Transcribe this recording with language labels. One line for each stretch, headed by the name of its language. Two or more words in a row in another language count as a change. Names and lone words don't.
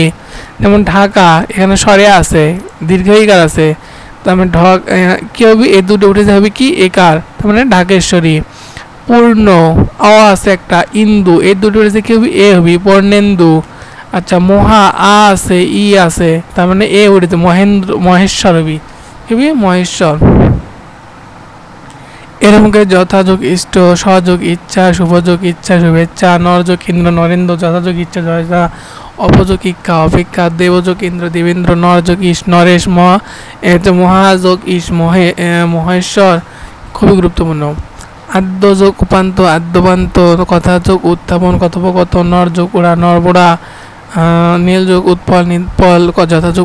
Bangla: যেমন ঢাকা, এখানে সরিয়া আছে দীর্ঘইকার আছে, তার মানে ঢক কি হবে? এ দুটো উঠে যাবে কি একার, তার মানে ঢাকেশ্বরী। পূর্ণ অ আছে একটা, ইন্দু এ দুটো উঠেছে কি হবে? এ হবে পূর্ণেন্দু। আচ্ছা, মহা আ আছে ই আছে, তার মানে এ উঠেছে মহেন্দ্র মহেশ্বর হবে, কি হবে? মহেশ্বর। এরমকে যথাযোগ ইষ্ট, সহযোগ ইচ্ছা, শুভযোগ ইচ্ছা শুভেচ্ছা, নরযোগ ইন্দ্র নরেন্দ্র, যথাযোগ ইচ্ছা জয়তা, অপযোগ ইক্ষা অপেক্ষা, দেবযোগ ইন্দ্র দেবেন্দ্র, নরযোগ ইস নরেশ, মহাযোগ ইস মহেশ্বর, খুবই গুরুত্বপূর্ণ। আদ্যযোগ উপান্ত আদ্যপান্ত, কথাযোগ উত্থাপন কথোপকথন, নরযোগ ওরা নরবোড়া, নীলযোগ উৎপল নিৎপল, যথাযোগ